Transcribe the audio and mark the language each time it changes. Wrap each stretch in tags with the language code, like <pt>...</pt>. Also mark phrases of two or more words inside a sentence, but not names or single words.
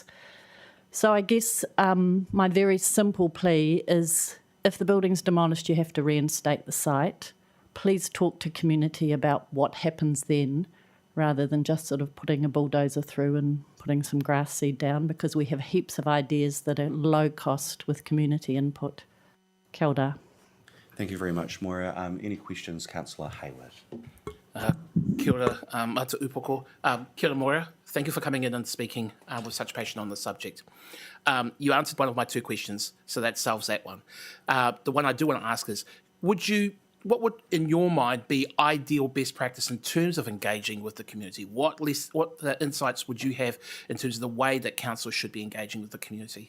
<en>So I guess my very simple plea is, if the building's demolished, you have to reinstate the site. Please talk to community about what happens then, rather than just sort of putting a bulldozer through and putting some grass seed down, because we have heaps of ideas that are low cost with community input.</en> <mi>Kia ora.</mi> <en>Thank you very much, Moira. Any questions, Councillor Hayward?</en> <mi>Kia ora, mata upoko. Kia ora,</mi> <en>Moira. Thank you for coming in and speaking with such passion on the subject. You answered one of my 2 questions, so that solves that one. The one I do want to ask is, what would, in your mind, be ideal best practice in terms of engaging with the community? What insights would you have in terms of the way that council should be engaging with the community?</en>